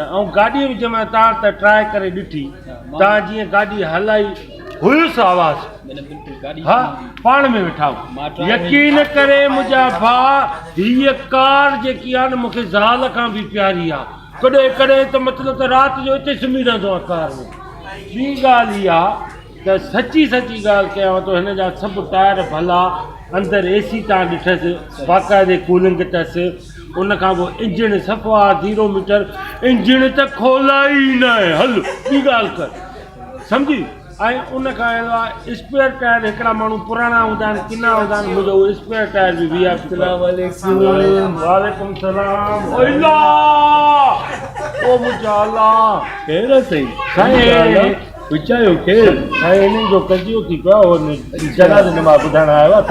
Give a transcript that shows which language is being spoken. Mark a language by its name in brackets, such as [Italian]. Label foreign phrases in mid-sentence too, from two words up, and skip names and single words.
[Sindhi] ऐं गाॾी बि जंहिंमहिल तव्हां त ट्राए करे ॾिठी, तव्हां जीअं गाॾी हलाई हुयुसि आवाज़, हा पाण में वेठा यकीन करे मुंहिंजा भाउ, हीअ कार जेकी आहे न मूंखे ज़ाल खां बि प्यारी आहे। कॾहिं कॾहिं त मतिलबु त राति जो हिते सुम्ही रहंदो आहे कार में। ॿी ॻाल्हि इहा त सची ॻाल्हि कयांव थो, हिन जा सभु टायर भला, अंदरि एसी तव्हां ॾिठसि, बाक़ाइदे कूलिंग अथसि। उन खां पोइ इंजन सफ़ा 0 मीटर, इंजन त खोला ई न आहे, हल ॿी ॻाल्हि कर सम्झी। ऐं उन खां अलावा [English] spare tyre [Sindhi] हिकिड़ा माण्हू पुराणा हूंदा आहिनि, किना हूंदा आहिनि, मुंहिंजो उहो [English] spare tyre [Sindhi] बि वी आहे। [Arabic] وعليكم السلام. [Sindhi] ओ मुंहिंजा अलाह केरु सही साईं पुछायो केरु साईं, हिननि जो कजियो थी पियो जनाज़ नमाज़ ॿुधाइण आयो आहे।